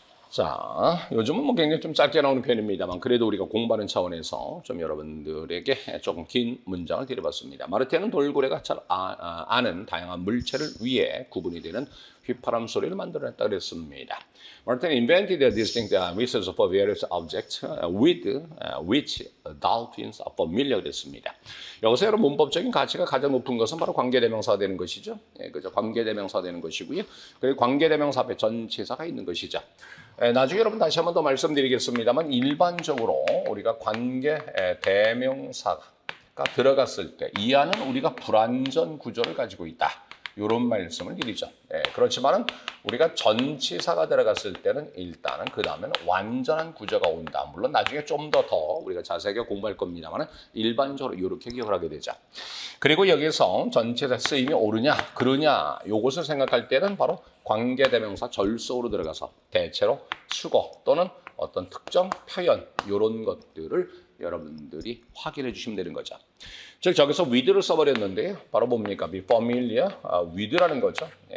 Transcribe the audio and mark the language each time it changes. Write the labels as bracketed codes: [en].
[ko] 자, 요즘은 뭐 굉장히 좀 짧게 나오는 편입니다만 그래도 우리가 공부하는 차원에서 좀 여러분들에게 조금 긴 문장을 드려봤습니다. 마르테는 돌고래가 잘 아는 다양한 물체를 위해 구분이 되는 휘파람 소리를 만들어냈다 그랬습니다. [en] Martin invented a distinct whistle for various objects with which dolphins are familiar [ko] 그랬습니다. 여기서 여러분 문법적인 가치가 가장 높은 것은 바로 관계대명사가 되는 것이죠. 그죠? 관계대명사가 되는 것이고요. 그리고 관계대명사 앞에 전치사가 있는 것이죠. 나중에 여러분 다시 한번 더 말씀드리겠습니다만 일반적으로 우리가 관계대명사가 들어갔을 때 이 안은 우리가 불완전 구조를 가지고 있다. 이런 말씀을 드리죠. 그렇지만은 우리가 전치사가 들어갔을 때는 일단은 그 다음에는 완전한 구조가 온다. 물론 나중에 좀 더 우리가 자세하게 공부할 겁니다만은 일반적으로 이렇게 기억을 하게 되죠. 그리고 여기서 전치사 쓰임이 옳으냐, 그러냐, 요것을 생각할 때는 바로 관계대명사 절속으로 들어가서 대체로 수거 또는 어떤 특정 표현 이런 것들을 여러분들이 확인해 주시면 되는 거죠. 즉 저기서 with를 써버렸는데요. 바로 뭡니까? be familiar with라는 거죠.